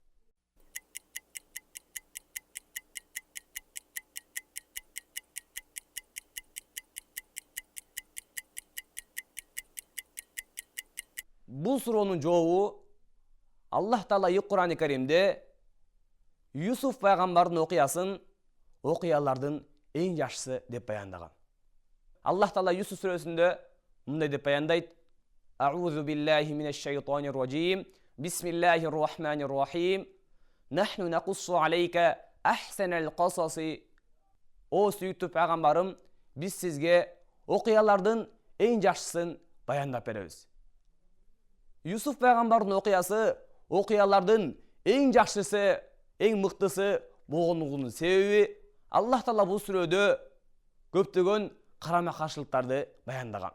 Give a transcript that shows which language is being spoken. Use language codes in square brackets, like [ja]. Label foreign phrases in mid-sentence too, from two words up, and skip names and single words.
[ky] Бул суроонун жообу Аллах Таала Кур'ан-ы Каримде Юсуф пайгамбардын окуясын окуялардын эң жакшысы деп баяндаган. Аллах Таала Юсуф сүрөсүндө мындай деп баяндайт: [ar] أعوذ بالله من الشيطان الرجيم. بسم الله الرحمن الرحيم. نحن نقص عليك أحسن القصص. [ky] О сүйүктүү пайгамбарым, биз сизге окуялардын эң жакшысын баяндап беребиз. Юсуф пайгамбардын окуясы окуялардын эң жакшысы, эң мыктысы болгондугунун себеби Аллах Таала бул сүрөдө көптөгөн карама каршылыктарды баяндаган.